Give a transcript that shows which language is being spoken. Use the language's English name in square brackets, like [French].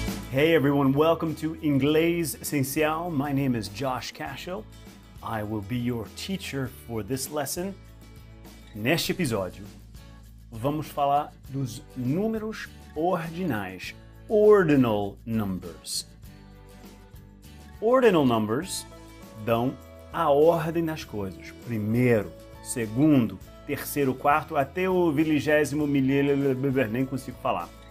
[English] Hey everyone, welcome to Inglês Essencial. My name is Josh Cashel. I will be your teacher for this lesson. [Portuguese] Neste episódio, vamos falar dos números ordinais, ordinal numbers. Ordinal numbers dão a ordem das coisas. Primeiro, segundo, terceiro, quarto, até o 20º milésimo, nem consigo falar.